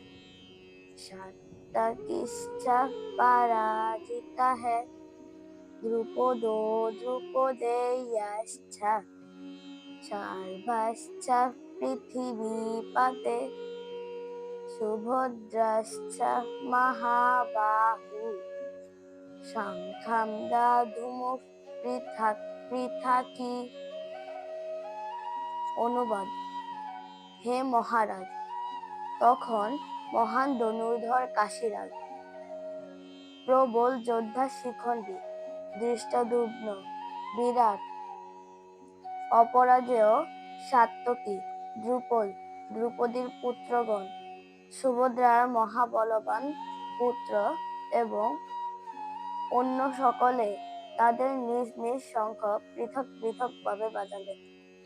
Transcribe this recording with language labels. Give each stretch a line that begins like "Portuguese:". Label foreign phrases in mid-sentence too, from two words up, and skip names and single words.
Sanskrit: शतकिश्च पराजितः द्रुपदो द्रुपदेयश्च शार्ङ्गश्च पृथिवीपते सुभद्रश्च महाबाहु शङ्खं दद्मुः पृथक् पृथक्।
Bangla: অনুবাদ। হে মহারাজ, তখন মহান ধনুর্ধর কাশীরাজ, প্রবল যোদ্ধা শিখণ্ডী, ধৃষ্টদ্যুম্ন, বিরাট, অপরাজেয় সাত্যকী, দ্রুপদ, দ্রৌপদীর পুত্রগণ, সুভদ্রার মহাবলবান পুত্র এবং অন্য সকলে তাদের নিজ নিজ শঙ্খ পৃথক পৃথক ভাবে বাজালেন।